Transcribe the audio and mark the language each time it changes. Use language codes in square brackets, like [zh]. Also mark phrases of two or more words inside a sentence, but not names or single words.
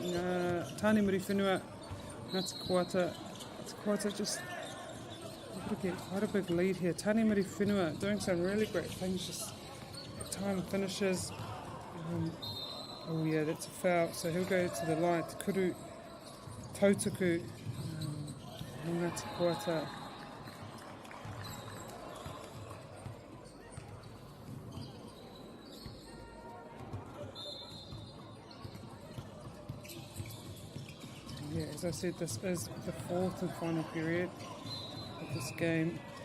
[en] Tāne Māori Whenua, Ngāti Koata. Ngāti Koata just able to get quite a big lead here. Tāne Māori Whenua doing some really great things, just at time finishes. Oh yeah, that's a foul. So he'll go to the line. [mi] Te kuru tautoko no Ngāti Koata. [en] Yeah, as I said, this is the fourth and final period of this game.